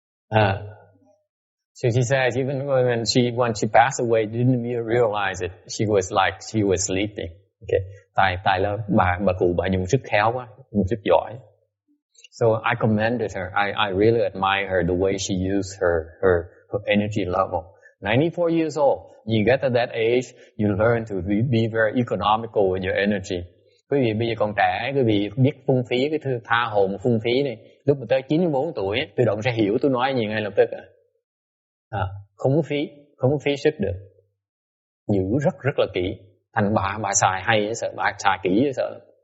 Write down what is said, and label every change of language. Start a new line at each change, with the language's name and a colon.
English: So she says even when she passed away, didn't even realize it. She was like she was sleeping. Okay.
Vietnamese: Tại là bà cụ bà dùng sức khéo quá, dùng sức giỏi.
English: So I commended her. I really admire her, the way she used her energy level. 94 years old. You get to that age, you learn to be very economical with your energy.
Vietnamese: Quý vị bây giờ còn trẻ, quý vị biết phung phí, cái thứ tha hồ mà phung phí này. Lúc mà tới 94 tuổi, tự động sẽ hiểu tôi nói gì ngay lập tức. Không có phí sức được. Giữ rất là kỹ. Thành bà xài hay sợ, bà xài kỹ sợ.